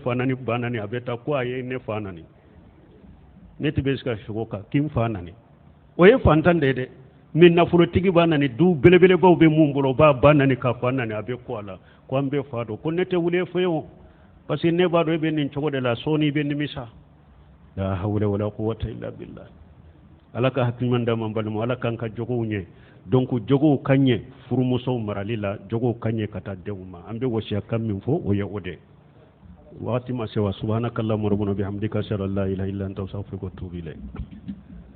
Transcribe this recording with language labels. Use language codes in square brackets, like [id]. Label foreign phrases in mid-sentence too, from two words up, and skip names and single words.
[bm] fa nani ba nani a bɛ taa ko a ye ne fa nani ne tɛ bɛ se ka sogo kan k'i fa nani o ye fantan de ye dɛ mais nafolotigi b'a nani du belebelebaw bɛ mun bolo o b'a ba nani ka fa nani a bɛ ko a la ko an bɛ fa dɔn ko ne tɛ wuli e fɛ o [fr] parce que [bm] ne b'a dɔn e bɛ nin cogo de la sɔɔni i bɛ nimisa [ar] لا حول ولا قوة إلا بالله [bm] ala ka hakiliman d'an ma balimaw ala k'an ka jogow ɲɛ donc jogow ka ɲɛ furumusow marali la jogow ka ɲɛ ka taa denw ma an bɛ wasiya kan min fɔ o ye o de wagati ma se [ar] وسبحانك اللهم ربنا وبحمدك أشهد أن لا إله إلا أنت أستغفرك وأتوب إليك